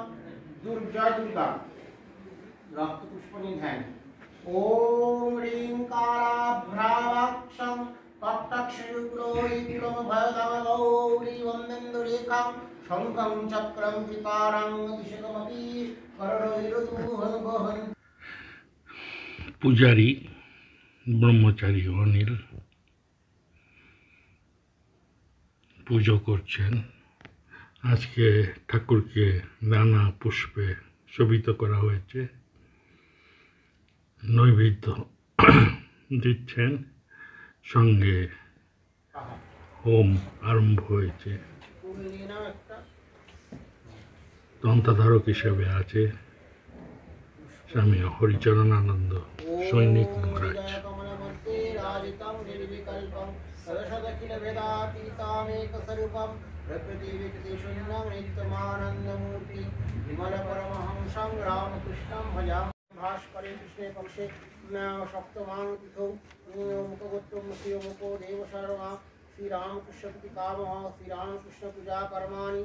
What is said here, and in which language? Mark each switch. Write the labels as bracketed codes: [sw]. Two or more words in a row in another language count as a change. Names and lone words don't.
[sa] जय दुर्गा रक्त पुष्प निधान। ओम ह्रीं कालाभ्रावाक्षं तट्टक्षयुग्लोहिकुलं भयदवगौरी वन्देन्दुरेखां शङ्खं चक्रं पितारं दिशकमपि करडैरुदुहन्। [bn] পূজারী ব্রহ্মচারী অনিল পুজো করছেন। আজকে ঠাকুরকে নানা পুষ্পে শোভিত করা হয়েছে, নৈবেদ্য দিচ্ছেন, সঙ্গে হোম আরম্ভ হয়েছে। তন্ত্রধারক হিসেবে আছে স্বামী হরিচরণ আনন্দ সৈনিক মহারাজ। [sa] भास्करे कृष्णे पक्षे सप्तमां तिथौ मुखगोत्रं मुखो देव शर्मा श्रीरामकृष्ण कामः श्रीरामकृष्ण पूजा कर्माणि।